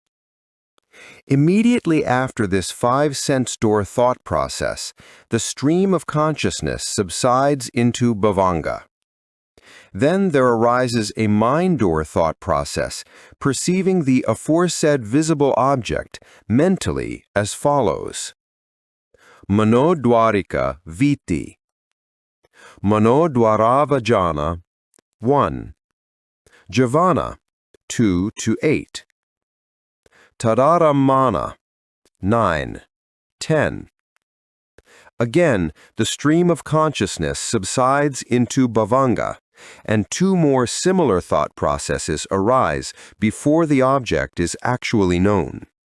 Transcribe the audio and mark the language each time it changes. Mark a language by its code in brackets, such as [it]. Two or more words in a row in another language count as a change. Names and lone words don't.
[en] Immediately after this 5 sense door thought process, the stream of consciousness subsides into bhavanga. Then there arises a mind door thought process, perceiving the aforesaid visible object mentally as follows. [pi] Manodwarika viti. Manodwaravajana 1. Jhavana 2 to 8. Tadaramana 9, 10. [en] Again, the stream of consciousness subsides into bhavanga, and 2 more similar thought processes arise before the object is actually known.